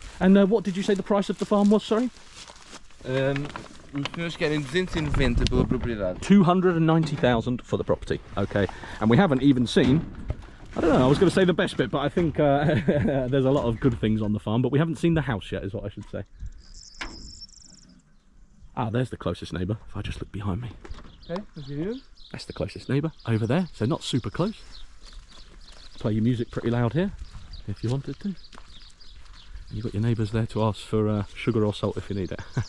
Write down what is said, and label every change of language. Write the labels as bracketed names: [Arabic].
[English] And what did you say the price of the farm was, sorry? [Portuguese] Os senhores querem 290 pela propriedade. [English] 290,000 for the property. Okay. And we haven't even seen, I don't know, I was going to say the best bit, but I think there's a lot of good things on the farm, but we haven't seen the house yet, is what I should say. Ah, there's the closest neighbour, if I just look behind me. Okay, continue. That's the closest neighbour, over there, so not super close. Play your music pretty loud here, if you wanted to. And you've got your neighbours there to ask for sugar or salt if you need it.